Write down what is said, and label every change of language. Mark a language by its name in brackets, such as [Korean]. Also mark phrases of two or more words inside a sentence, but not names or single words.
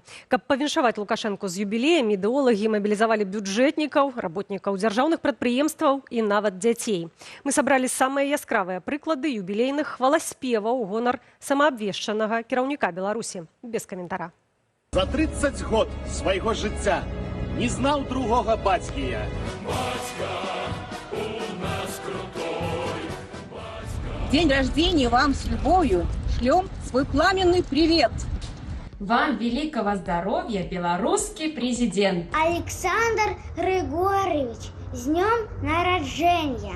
[Belarusian] Каб павіншаваць Лукашэнку з юбілеем, ідэолагі мабілізавалі бюджэтнікаў, работнікаў дзяржаўных прадпрыемстваў і нават дзяцей. Мы сабралі самыя яскравыя прыклады юбілейных хваласпеваў у гонар самаабвешчанага кіраўніка Беларусі. Без каментара. За 30 год свайго жыцця не знаў другога бацькі я. Бацька у нас крутой. [Russian] День рождения вам с любовью. Шлем свой пламенный привет. Вам великого здоровья, белорусский президент. Александр Григорьевич, с днем народжения.